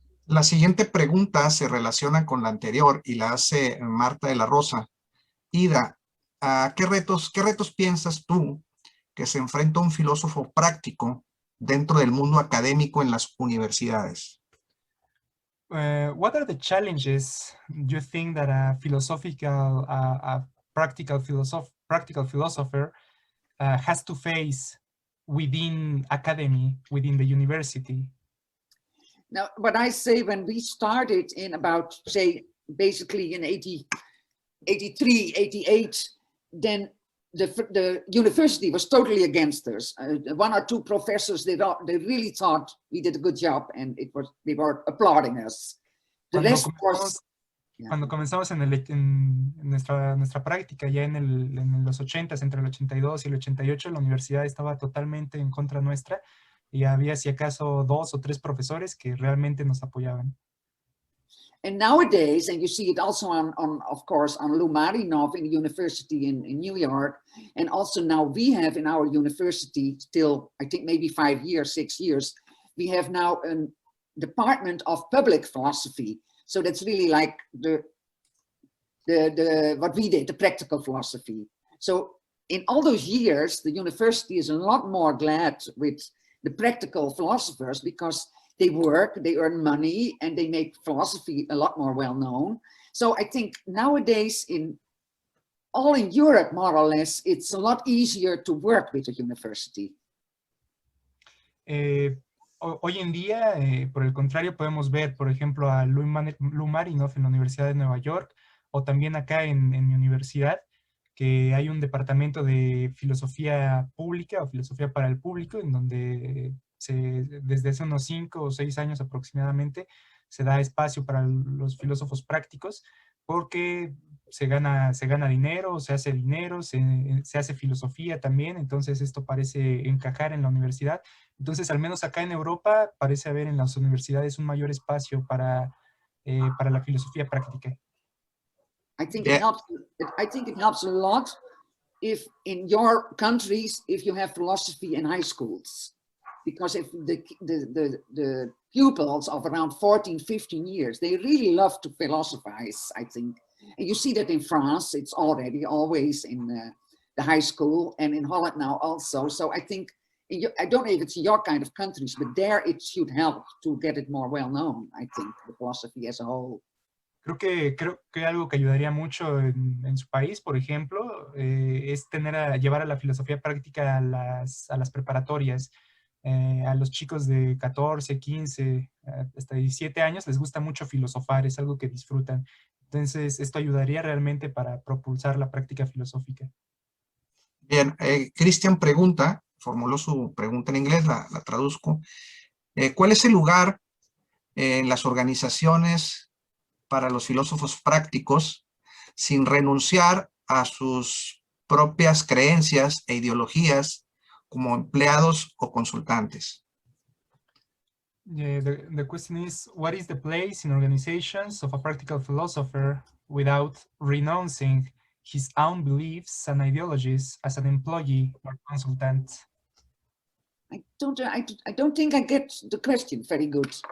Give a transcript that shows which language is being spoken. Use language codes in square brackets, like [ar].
[es] La siguiente pregunta se relaciona con la anterior y la hace Marta de la Rosa. Ida, ¿qué retos piensas tú que se enfrenta un filósofo práctico dentro del mundo académico en las universidades? [en] What are the challenges you think that a practical philosopher has to face within academy, within the university? Now, what I say, when we started in about, say, basically in 83, 88, then the university was totally against us. One or two professors, they really thought we did a good job, and they were applauding us. The rest was, [es] cuando comenzamos en nuestra práctica, ya en los 80s, entre el 82 y el 88, la universidad estaba totalmente en contra nuestra, y había, si acaso, 2 o 3 profesores que realmente nos apoyaban. [en] And nowadays, and you see it also of course, on Lou Marinov in the university in New York, and also now we have in our university, still, I think maybe 5 years, 6 years, we have now a department of public philosophy. So that's really like what we did, the practical philosophy. So in all those years, the university is a lot more glad with the practical philosophers, because they work, they earn money, and they make philosophy a lot more well-known. So I think nowadays, all in Europe, more or less, it's a lot easier to work with a university. [es] Hoy en día, por el contrario, podemos ver, por ejemplo, a Lou Marinov en la Universidad de Nueva York, o también acá en mi universidad, que hay un departamento de filosofía pública o filosofía para el público, en donde desde hace unos 5 o 6 años aproximadamente se da espacio para los filósofos prácticos, porque se gana dinero, se hace dinero, se hace filosofía también. Entonces esto parece encajar en la universidad. Entonces, al menos acá en Europa, parece haber en las universidades un mayor espacio para la filosofía práctica. [en] I think it helps a lot if in your countries, if you have philosophy in high schools, because if the pupils of around 14, 15 years, they really love to philosophize, I think. And you see that in France, it's already always in the high school, and in Holland now also. So I think I don't know if it's your kind of countries, but there it should help to get it more well known, I think, the philosophy as a whole. [es] Creo que algo que ayudaría mucho en su país, por ejemplo, es llevar a la filosofía práctica a las preparatorias. A los chicos de 14, 15, hasta 17 años les gusta mucho filosofar, es algo que disfrutan. Entonces, esto ayudaría realmente para propulsar la práctica filosófica. Bien, Cristian formuló su pregunta en inglés, la traduzco. ¿Cuál es el lugar en las organizaciones para los filósofos prácticos sin renunciar a sus propias creencias e ideologías como empleados o consultantes? [en] Yeah, the question is, what is the place in organizations of a practical philosopher without renouncing his own beliefs and ideologies as an employee or consultant? I don't think I get the question very good.